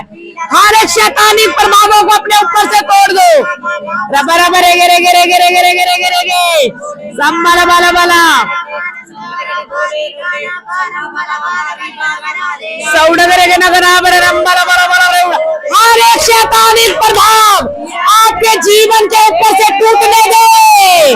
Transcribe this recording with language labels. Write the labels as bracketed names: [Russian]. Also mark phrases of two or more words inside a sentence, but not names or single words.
[Hindi] हर एक शैतानी प्रभावों को अपने ऊपर से तोड़ दो। रबर रबर गे रे गे रे गे रे गे रे गे रे गे रे गे संबल बला बला हर एक शैतानी प्रभाव आपके जीवन के ऊपर से टूटने दे।